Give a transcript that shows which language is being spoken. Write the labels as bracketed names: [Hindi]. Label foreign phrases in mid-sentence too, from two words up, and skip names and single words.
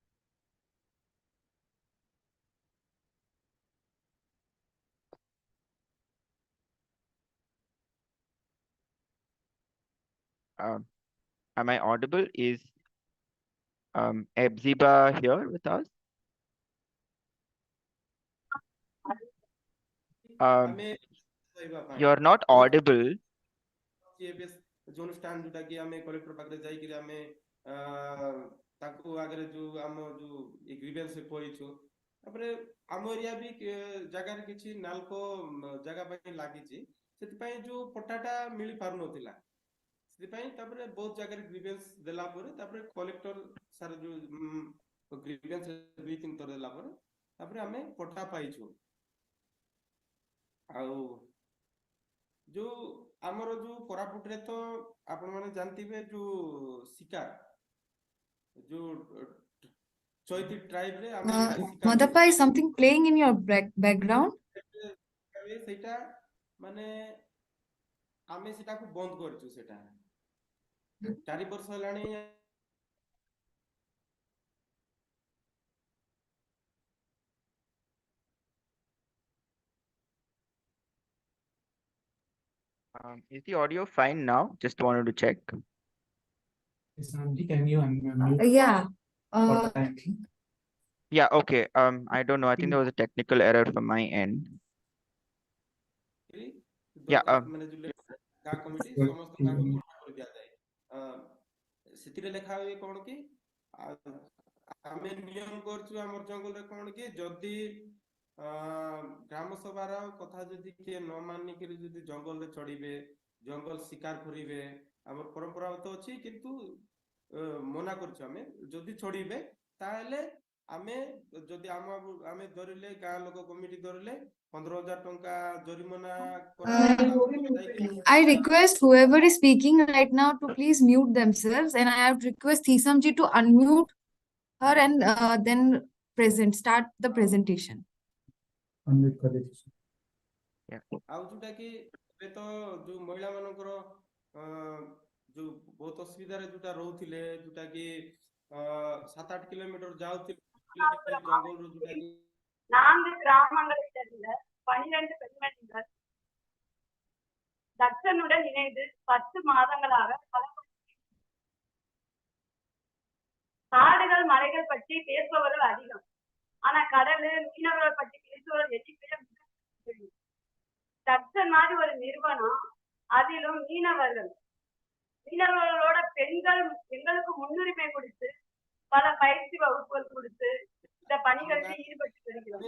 [English] Am I audible? Is Ebziba here with us? [Odia] ଆମେ କହିବା ପାଇଁ [English] You're not audible. [Odia] ଏବେ ଯୋଉ ଷ୍ଟାଣ୍ଡ ଯୋଉଟା କି ଆମେ କଲେକ୍ଟର ପାଖରେ ଯାଇକିରି ଆମେ ତାଙ୍କୁ ଆଗରେ ଯୋଉ ଆମ ଯୋଉ ଗ୍ରିଭେନ୍ସ କହିଛୁ, ତାପରେ ଆମ ଏରିଆ ବି ଜାଗାରେ କିଛି ନାଲକୋ ଜାଗା ପାଇଁ ଲାଗିଛି, ସେଥିପାଇଁ ଯୋଉ ପଟ୍ଟାଟା ମିଳି ପାରୁନଥିଲା, ସେଥିପାଇଁ ତାପରେ ବହୁତ ଜାଗାରେ ଗ୍ରିଭେନ୍ସ ଦେଲା ପରେ ତାପରେ [English] collector sir [Odia] ଯୋଉ ଗ୍ରିଭେନ୍ସ 2-3 ଥର ଦେଲା ପରେ ତାପରେ ଆମେ ପଟ୍ଟା ପାଇଛୁ। ଆଉ ଯୋଉ ଆମର ଯୋଉ କୋରାପୁଟରେ ତ ଆପଣ ମାନେ ଜାଣିଥିବେ ଯୋଉ ଶିକାର ଯୋଉ ଚୈତି ଟ୍ରାଇବ ରେ ଆମେ ଶିକାର [English] Madhapa, is something playing in your background? [Odia] ସେଇଟା ମାନେ ଆମେ ସେଟାକୁ ବନ୍ଦ କରିଛୁ, ସେଟା 4 ବର୍ଷ ହେଲାଣି। [English] Is the audio fine now? Just wanted to check. Sandy, can you unmute? Yeah. Yeah, okay. I don't know. I think there was a technical error from my end. Yeah. [Odia] ମାନେ ଯୋଉ ଗାଁ କମିଟି ସମସ୍ତ ଗାଁକୁ ପଟ୍ଟା କରି ଦିଆଯାଏ। ସେଥିରେ ଲେଖା ହୁଏ କଣ କି ଆମେ ନିୟମ କରୁଛୁ ଆମର ଜଙ୍ଗଲରେ କଣ କି ଯଦି ଗ୍ରାମ ସଭାର କଥା ଯଦି କିଏ ନ ମାନିକିରି ଯଦି ଜଙ୍ଗଲରେ ଚଢିବେ ଜଙ୍ଗଲ ଶିକାର କରିବେ ଆମର ପରମ୍ପରା ତ ଅଛି କିନ୍ତୁ ମନା କରୁଛୁ ଆମେ ଯଦି ଚଢିବେ ତାହେଲେ ଆମେ ଯଦି ଆମେ ଧରିଲେ ଗାଁ ଲୋକ କମିଟି ଧରିଲେ 15,000 ଟଙ୍କା ଜରିମାନା [English] I request whoever is speaking right now to please mute themselves, and I have request Thisamji to unmute her and then start the presentation. [Hindi] Unmute कर दीजिए. [Odia] ଆଉ ଯୋଉଟା କି ଏବେ ତ ଯୋଉ ମହିଳା ମାନଙ୍କର ଯୋଉ ବହୁତ ଅସୁବିଧାରେ ଯୋଉଟା ରହୁଥିଲେ ଯୋଉଟା କି 7-8 କିଲୋମିଟର ଯାଉଥିଲେ ଜଙ୍ଗଲରୁ ଯୋଉଟା କି [Tamil] 4 கிராமங்களை சேர்ந்த 12 பெண்மணிகள் தட்சனுடன் இணைந்து 10 மாதங்களாக காடுகள் மலைகள் பற்றி பேசுபவர்கள் அதிகம். ஆனா கடல் மீனவர்கள் பற்றி பேசுபவர்கள் எண்ணிக்கை தட்சன் மாதிரி ஒரு நிறுவனம், அதிலும் மீனவர்களோட பெண்கள் எங்களுக்கு முன்னுரிமை கொடுத்து பல பயிற்சி வகுப்புகள் கொடுத்து இந்த பணிகளில் ஈடுபட்டு வருகிறோம்.